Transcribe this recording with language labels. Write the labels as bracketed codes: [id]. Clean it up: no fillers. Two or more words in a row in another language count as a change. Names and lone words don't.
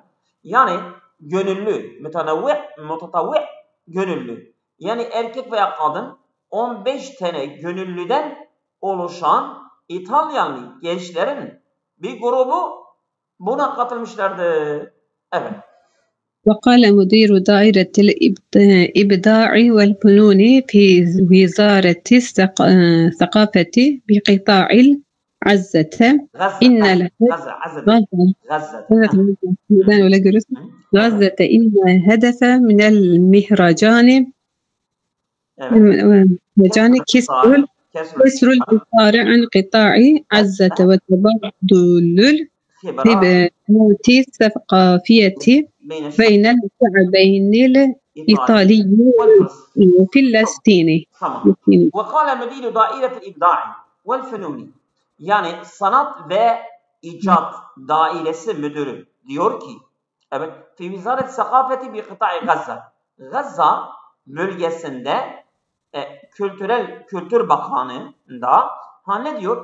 [tr] Yani gönüllü, mutatavvi gönüllü. Yani erkek veya kadın 15 tane gönüllüden oluşan İtalyanlı gençlerin bir grubu buna katılmışlardı. Evet. [ar] وقال مدير دائرة الإبداع والفنون في وزارة الثقافة بقطاع غزة إن إن هدف من المهرجان كسر الإطار عن قطاع غزة وتبادل الخبرات الثقافية بين الشعبين الإيطالي والفلسطيني. وقال مدير دائرة الإبداع والفنون [tr] yani sanat ve icat dairesi müdürü diyor ki evet [ar] في وزارة الثقافة بقطاع غزة. [tr] Gazze bölgesinde kültür bakanlığında ne diyor?